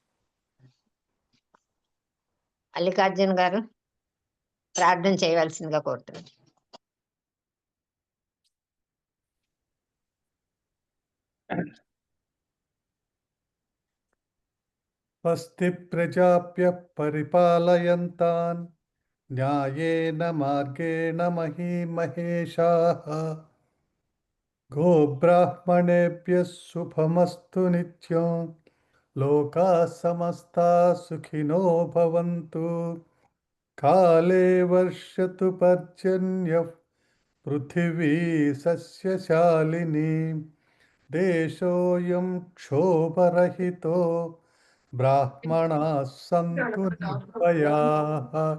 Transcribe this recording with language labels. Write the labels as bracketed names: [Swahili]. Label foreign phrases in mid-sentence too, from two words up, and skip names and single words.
[Telugu] మల్లికార్జున్ గారు ప్రార్థన చేయవలసిందిగా కోరుతున్నాను. [Sanskrit] స్వస్తి ప్రజాభ్యః పరిపాలయంతాన్ న్యాయేన మార్గేణ మహీమహేషాః గోబ్రాహ్మణేభ్యः శుభమస్తు నిత్యం లోకాः సమస్తాः సుఖినో భవంతు కాలే వర్షతు పర్జన్యః పృథివీ సస్యశాలినీ దేశోऽयं క్షోభరహితో బ్రాహ్మణాः సంతు నిర్భయాః